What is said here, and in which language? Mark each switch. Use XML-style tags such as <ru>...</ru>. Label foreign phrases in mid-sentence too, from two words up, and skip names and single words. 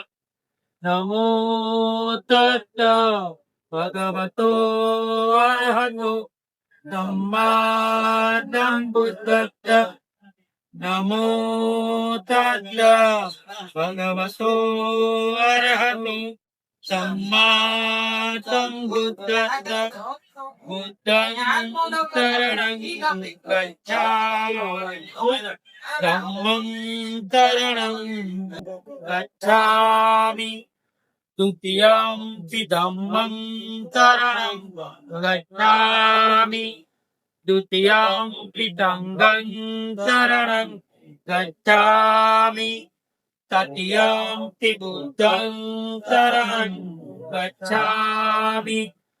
<pi>નમો તત ભગવતો અરહતો સમ્મા સંબુદ્ધસ્સ. નમો તત ભગવતો અરહતો સમ્મા સંબુદ્ધસ્સ. बुद्धं शरणं गच्छामि धम्मं शरणं गच्छामि द्वितीयंपि धम्मं शरणं गच्छामि द्वितीयंपि संघं शरणं गच्छामि तृतीयंपि बुद्धं शरणं गच्छामि.</pi>